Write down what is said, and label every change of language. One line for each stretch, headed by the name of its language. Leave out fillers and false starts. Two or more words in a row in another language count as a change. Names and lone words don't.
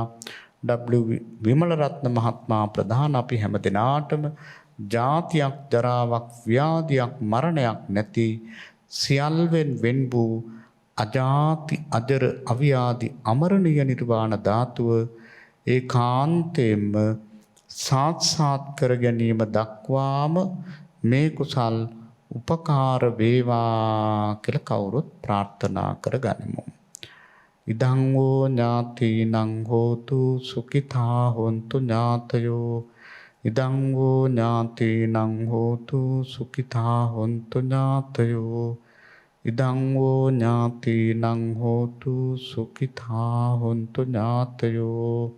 Sinhala: W විමලරත්න මහත්මයා ප්‍රධාන අපි හැම දිනාටම ජාතියක් ජරාවක් ව්‍යාධියක් මරණයක් නැති සියල්වෙන් වෙන් වූ අජාති අජර අව්‍යාධි අමරණීය නිර්වාණ ධාතුව ඒකාන්තයෙන්ම සාක්ෂාත් කර ගැනීම දක්වාම මේ කුසල් උපකාර වේවා කියලා කවුරුත් ප්‍රාර්ථනා කරගනිමු.
Pali: ඉදං වූ ඥාතිනං හෝතු සුඛිතා හොන්තු ඥාතයෝ. ඉදං වූ ඥාතිනං හෝතු සුඛිතා හොන්තු ඥාතයෝ. ඉදං වූ ඥාතිනං හෝතු සුඛිතා හොන්තු ඥාතයෝ.